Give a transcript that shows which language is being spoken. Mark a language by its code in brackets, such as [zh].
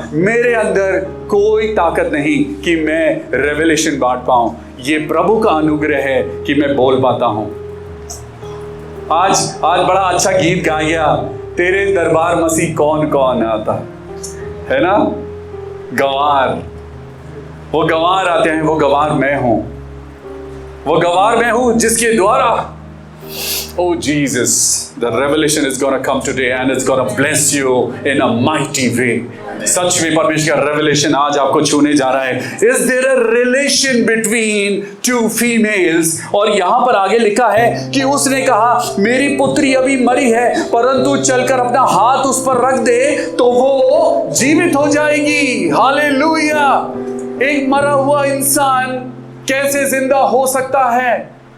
[hi] मेरे अंदर कोई ताकत नहीं कि मैं रेवलेशन बांट पाऊं। ये प्रभु का अनुग्रह है कि मैं बोल पाता हूं। आज बड़ा अच्छा गीत गा गया, तेरे दरबार मसीह कौन कौन आता है ना। गवार, वो गवार आते हैं, वो गवार मैं हूं, वो गवार मैं हूं जिसके द्वारा [en] Oh Jesus, the revelation is going to come today and it's going to bless you in a mighty way. [hi] सच में परमेश्वर का रेवलेशन आज आपको छूने जा रहा है। [en] Is there a relation between two females? [hi] और यहाँ पर आगे लिखा है कि उसने कहा मेरी पुत्री अभी मरी है, परंतु चलकर अपना हाथ उस पर रख दे तो वो जीवित हो जाएगी। हालेलुया। एक मरा हुआ इंसान कैसे जिंदा हो सकता है?